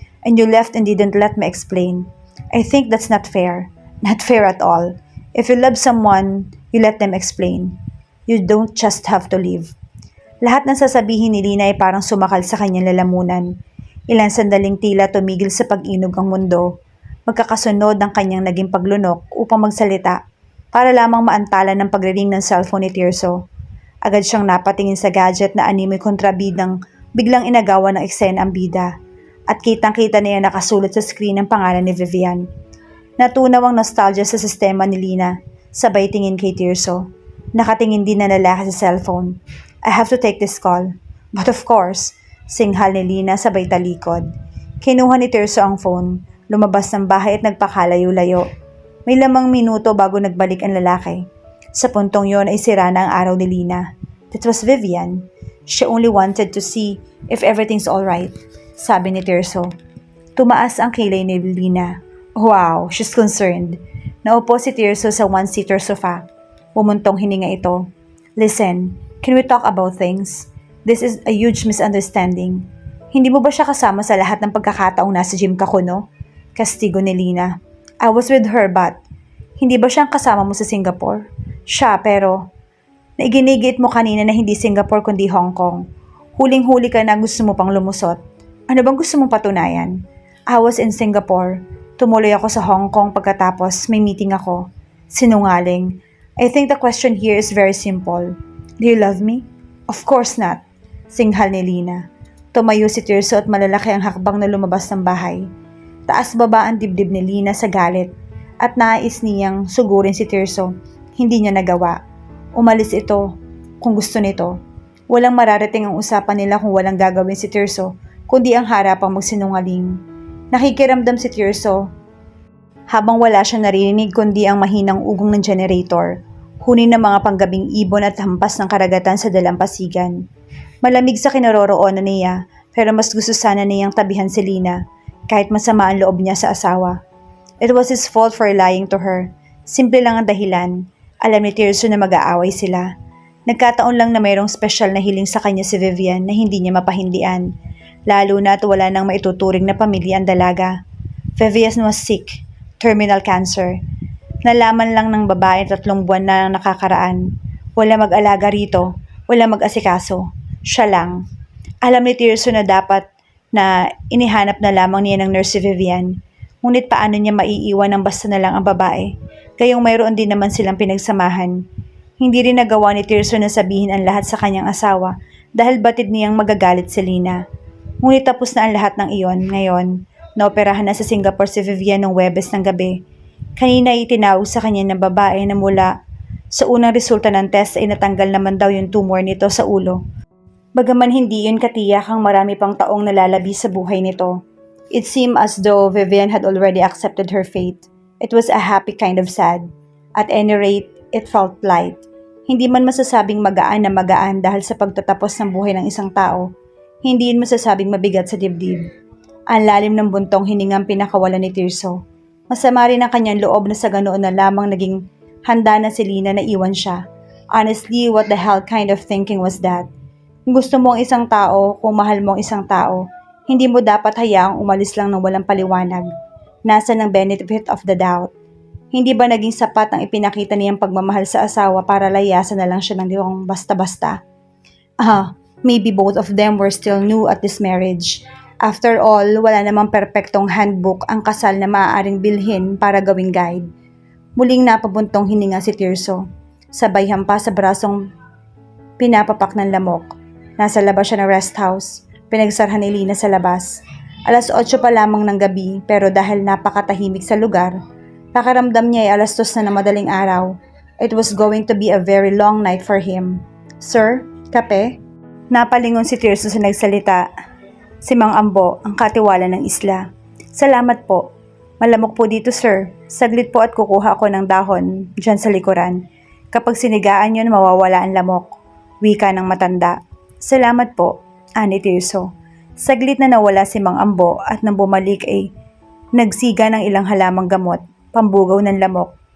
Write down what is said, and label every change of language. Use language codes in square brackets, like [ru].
[en] And you left and didn't let me explain. I think that's not fair. Not fair at all. If you love someone, you let them explain. You don't just have to leave. [tl] Lahat ng sasabihin ni Lina ay parang sumakal sa kanyang lalamunan. Ilang sandaling tila tumigil sa pag-inog ang mundo. Magkakasunod ang kanyang naging paglunok upang magsalita para lamang maantala ng pagriring ng cellphone ni Tirso. Agad siyang napatingin sa gadget na animoy kontrabidang biglang inagawa ng eksena ang bida. At kitang-kita niya nakasulat sa screen ang pangalan ni Vivian. Natunaw ang nostalgia sa sistema ni Lina, sabay tingin kay Tirso. Nakatingin din na lalaki sa cellphone. [en] I have to take this call. But of course, [tl] singhal ni Lina sabay talikod. Kinuha ni Tirso ang phone, lumabas ng bahay at nagpakalayo-layo. May lamang minuto bago nagbalik ang lalaki. Sa puntong yon ay sira na ang araw ni Lina. [en] That was Vivian. She only wanted to see if everything's alright, [tl] sabi ni Tirso. Tumaas ang kilay ni Lina. Wow, she's concerned. Naupo si Tirso sa one-seater sofa. Pumuntong hininga ito. [en] Listen, can we talk about things? This is a huge misunderstanding. [tl] Hindi mo ba siya kasama sa lahat ng pagkakataong nasa gym ka kuno? Kastigo ni Lina. [en] I was with her but [tl] hindi ba siyang kasama mo sa Singapore? Siya pero naiginigit mo kanina na hindi Singapore kundi Hong Kong. Huling-huli ka na gusto mo pang lumusot. Ano bang gusto mong patunayan? [en] I was in Singapore. [tl] Tumuloy ako sa Hong Kong pagkatapos may meeting ako. Sinungaling. [en] I think the question here is very simple. Do you love me? Of course not. [tl] Singhal ni Lina. Tumayo si Tirso at malalaki ang hakbang na lumabas ng bahay. Taas-baba ang dibdib ni Lina sa galit at nais niyang sugurin si Tirso. Hindi niya nagawa. Umalis ito kung gusto nito. Walang mararating ang usapan nila kung walang gagawin si Tirso, kundi ang harapang magsinungaling. Nakikiramdam si Tirso habang wala siyang narinig kundi ang mahinang ugong ng generator, huni ng mga panggabing ibon at hampas ng karagatan sa dalampasigan. Malamig sa kinaroroonan niya pero mas gusto sana niyang tabihan si Lina. Kahit masama ang loob niya sa asawa. [en] It was his fault for lying to her. [tl] Simple lang ang dahilan. Alam ni Tirso na mag-aaway sila. Nagkataon lang na mayroong special na hiling sa kanya si Vivian na hindi niya mapahindian. Lalo na at wala nang maituturing na pamilya ang dalaga. [en] Vivian was sick. Terminal cancer. [tl] Nalaman lang ng babae 3 buwan na nakakaraan. Wala mag-alaga rito. Wala mag-asikaso. Siya lang. Alam ni Tirso na dapat na inihanap na lamang niya ng nurse si Vivian. Ngunit paano niya maiiwan ng basta na lang ang babae? Gayong mayroon din naman silang pinagsamahan. Hindi rin nagawa ni Tirso na sabihin ang lahat sa kanyang asawa dahil batid niyang magagalit si Lina. Ngunit tapos na ang lahat ng iyon. Ngayon, naoperahan na sa Singapore si Vivian noong Huwebes ng gabi. Kanina itinawag sa kanya ng babae na mula sa unang resulta ng test ay natanggal naman daw yung tumor nito sa ulo. Bagaman hindi yun katiyak ang marami pang taong nalalabi sa buhay nito. [en] It seemed as though Vivian had already accepted her fate. It was a happy kind of sad. At any rate, it felt light. [tl] Hindi man masasabing magaan na magaan dahil sa pagtatapos ng buhay ng isang tao. Hindi yun masasabing mabigat sa dibdib. Ang lalim ng buntong hiningang pinakawalan ni Tirso. Masama rin ang kanyang loob na sa ganoon na lamang naging handa na si Lina na iwan siya. [en] Honestly, what the hell kind of thinking was that? [tl] Kung gusto mo ang isang tao, kung mahal mo ang isang tao, hindi mo dapat hayaang umalis lang ng walang paliwanag. Nasa ng [en] benefit of the doubt. [tl] Hindi ba naging sapat ang ipinakita niyang pagmamahal sa asawa para layasan na lang siya ng liwang basta-basta? [en] Maybe both of them were still new at this marriage. After all, [tl] wala namang perpektong handbook ang kasal na maaaring bilhin para gawing guide. Muling napabuntong hininga si Tirso. Sabay hampas sa brasong pinapapak ng lamok. Nasa labas siya ng rest house. Pinagsarhan ni Lina sa labas. 8:00 pa lamang ng gabi pero dahil napakatahimik sa lugar, pakiramdam niya ay 2:00 na ng madaling araw. [en] It was going to be a very long night for him. [tl] Sir, kape? Napalingon si Tirso sa nagsalita. Si Mang Ambo, ang katiwala ng isla. Salamat po. Malamok po dito sir. Saglit po at kukuha ako ng dahon dyan sa likuran. Kapag sinigaan yun, mawawala ang lamok. Wika ng matanda. Salamat po, ani Tirso. Saglit na nawala si Mang Ambo at nang bumalik ay nagsiga ng ilang halamang gamot. pambugaw ng lamok.